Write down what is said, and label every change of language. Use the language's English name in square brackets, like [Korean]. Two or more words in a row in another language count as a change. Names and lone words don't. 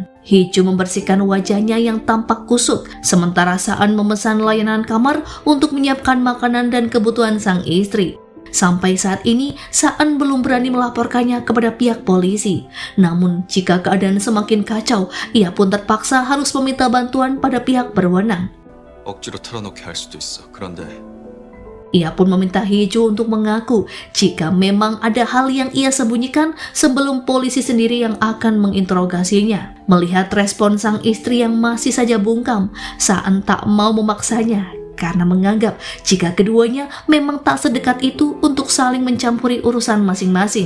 [Indonesian] Hiju membersihkan wajahnya yang tampak kusut, sementara Saan memesan layanan kamar untuk menyiapkan makanan dan kebutuhan sang istri. Sampai saat ini, Saan belum berani melaporkannya kepada pihak polisi. Namun, jika keadaan semakin kacau, ia pun terpaksa harus meminta bantuan pada pihak berwenang. [Korean] 억지로 털어놓게 할 수도 있어. 그런데 [Indonesian] Ia pun meminta Hiju untuk mengaku jika memang ada hal yang ia sembunyikan sebelum polisi sendiri yang akan menginterogasinya. Melihat respon sang istri yang masih saja bungkam, Saan tak mau memaksanya karena menganggap jika keduanya memang tak sedekat itu untuk saling mencampuri urusan masing-masing.